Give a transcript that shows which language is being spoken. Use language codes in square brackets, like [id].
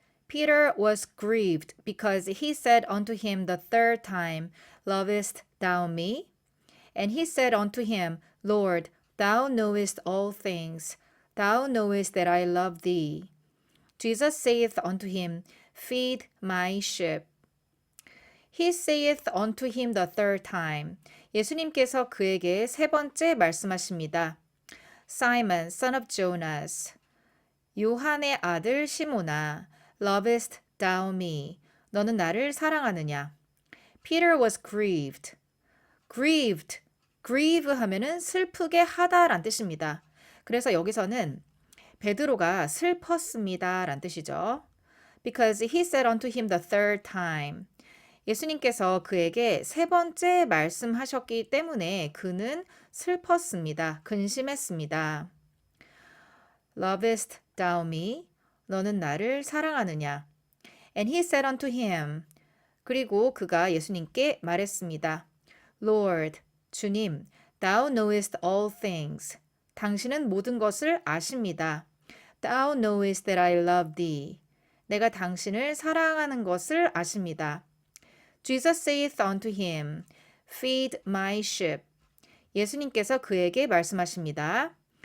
[en] Peter was grieved because he said unto him the third time, Lovest thou me? And he said unto him, Lord, thou knowest all things. Thou knowest that I love thee. Jesus saith unto him, Feed my sheep. He saith unto him the third time. [ko] 예수님께서 그에게 세 번째 말씀하십니다. [en] Simon, son of Jonas. [ko] 요한의 아들 시몬아, [en] lovest thou me? [ko] 너는 나를 사랑하느냐? [en] Peter was grieved. [ko] grieve 하면은 슬프게 하다란 뜻입니다. 그래서 여기서는 베드로가 슬펐습니다란 뜻이죠. [en] Because he said unto him the third time. [ko] 예수님께서 그에게 세 번째 말씀하셨기 때문에 그는 슬펐습니다. 근심했습니다. [en] Lovest thou me? [ko] 너는 나를 사랑하느냐? [en] And he said unto him. [ko] 그리고 그가 예수님께 말했습니다. [en] Lord, 주님, thou knowest all things. [ko] 당신은 모든 것을 아십니다. [en] Thou knowest that I love thee. [ko] 내가 당신을 사랑하는 것을 아십니다. [en] Jesus saith unto him, Feed my sheep. [ko] 예수님께서 그에게 말씀하십니다.